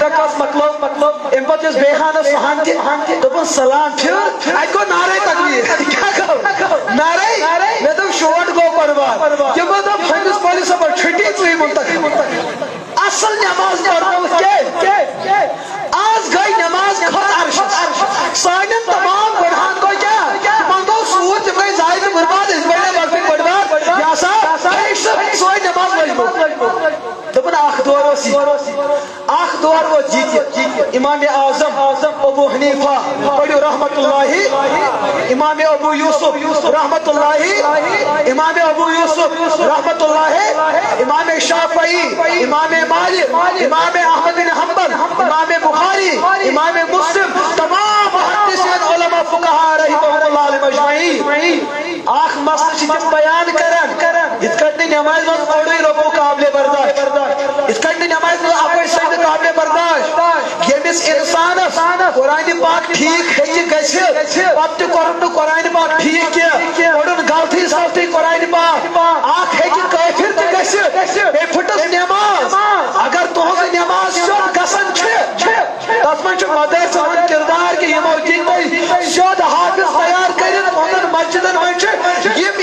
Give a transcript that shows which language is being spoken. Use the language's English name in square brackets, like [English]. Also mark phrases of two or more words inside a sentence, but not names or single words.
[Kashmiri] رکعت مۄکلو امہِ پتہٕ یُس بیٚیہِ ہانس سُہان تہِ دوٚپُن سلام پھِر اتہِ گوٚو [Urdu] نعرے تکبیٖر [Kashmiri] کیٛاہ گوٚو [Urdu] نعرے [Kashmiri] مےٚ دوٚپ شوٹ گوٚو برباد تِمو دوٚپ پننِس مولوی صٲبس چھُٹی ژٕے منتقل اصل نٮ۪ماز پرنٲوٕس کیٛازِ آز گٔے نٮ۪ماز کھۄتہٕ عرشس سانٮ۪ن تمام گۄنہان گوٚو کیٛاہ تِمن گوٚو سوٗد تِم گٔے ضایہِ تہٕ برباد أسۍ بنے لۄکٕٹۍ بٔڑۍ بار سۄے نٮ۪ماز لٔجمٕژ دوٚپُن اکھ دور اوس یِتہِ امام اعظم ابو حنیفہ پٔرِو [Arabic] رحمت اللہ [Kashmiri] امام ابو یوسف [Arabic] رحمت اللہ [Kashmiri] امام ابو یوسف [Arabic] رحمت اللہ [Kashmiri] امام شافعی امام مالک امام احمد بن حنبل امام بخاری امام مسلم تمام محدثین علماء فقہاء [Arabic] رحمهم اللہ علیہم اجمعین [Kashmiri] اکھ مسئلہ چھِ تِم بیان کران یِتھ کٔٹھۍ نہٕ نٮ۪مازِ منٛز اوڑُے رۄکوٗع قابلِ برداشت یِتھ کٔٹھۍ نہٕ نٮ۪مازِ منٛز اکوے سجدٕ قابلِ برداشت ییٚمِس انسانس قرآنِ پاک ٹھیٖک ہیٚکہِ گژھِتھ پتہٕ تہِ کوٚرُن نہٕ قرآنِ پاک ٹھیٖک کینٛہہ پوٚرُن غلطی سلطی قرآنِ پاک اکھ ہیٚکہِ کٲفِر تہِ گٔژھِتھ بیٚیہِ پھٕٹٕس نٮ۪ماز اگر تُہنٛز نٮ۪ماز سیوٚد گژھان چھِ تتھ منٛز چھُ مدرسن ہُنٛد کردار کہِ یِمو دِتۍ تۄہہِ سیوٚد حافظ تیار کٔرِتھ تُہنٛدن مسجدن منٛز چھِ